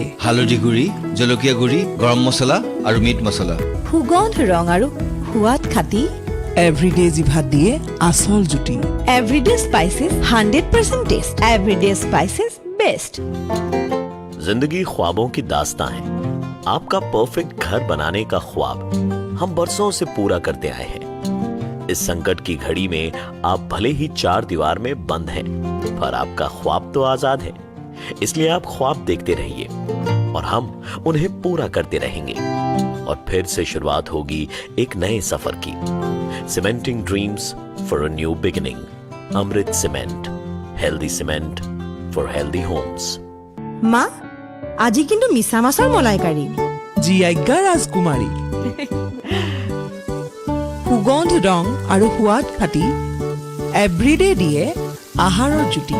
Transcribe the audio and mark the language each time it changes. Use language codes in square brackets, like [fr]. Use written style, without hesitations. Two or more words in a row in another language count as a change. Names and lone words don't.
[as] হালধি গুড়ি জলকীয়া গুড়ি গৰম মছলা আৰু মিট মছলা সুগন্ধ ৰং আৰু সোৱাদ খাটি এভৰিডে জিভাত দিয়ে আচল জুতি [en] Everyday Spices 100% taste Everyday Spices best [hi] जिंदगी ख्वाबों की दास्तां है आपका परफेक्ट घर बनाने का ख्वाब हम बरसों से पूरा करते आए हैं इस संकट की घड़ी में आप भले ही 4 दीवार में बंद हैं पर आपका ख्वाब तो आजाद है इसलिए आप ख्वाब देखते रहिए और हम उन्हें पूरा करते रहेंगे और फिर से शुरुआत होगी एक नए सफर की [en] Cementing dreams for a new beginning [hi] अमृत सीमेंट [en] healthy cement for healthy homes [as] মা আজি কিন্তু মিছা মাছৰ মলাইকাৰী [hi] जी आज्ञा [as] ৰাজকুমাৰী সুগন্ধ ৰং আৰু সোৱাদ ফাটি এভৰিডে দিয়ে আহাৰৰ জুতি